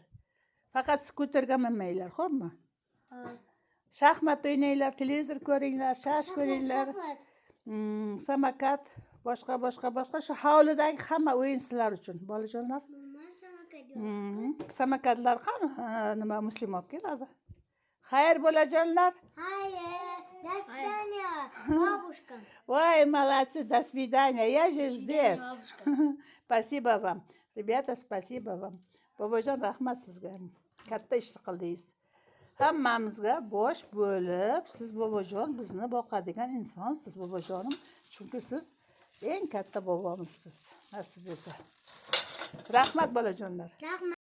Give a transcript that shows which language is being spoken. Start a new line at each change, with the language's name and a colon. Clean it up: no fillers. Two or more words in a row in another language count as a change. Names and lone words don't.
Uzbek: Faqat siz ko'targa minmanglar, xo'pmi? Shaxmat o'ynanglar, televizor ko'ringlar, shash ko'ringlar. Samokat, boshqa shu hovlidagi hamma o'yin sizlar uchun, bolajonlar. Samokatlar qani? Nima muslim olib keladi? Xayr, bolajonlar. Hayır.
Russian: До свидания, бабушка. Ой, молодцы, до свидания. Я же здесь. Спасибо вам. Ребята, спасибо вам.
Uzbek: Bobojon, rahmat sizga. Katta ish qildingiz. Hammamizga bosh bo'lib, siz bobojon bizni boqadigan insonsiz, bobojonim. Chunki siz eng katta bobomizsiz. Nasib bo'lsa. Rahmat bolajonlar. Rahmat.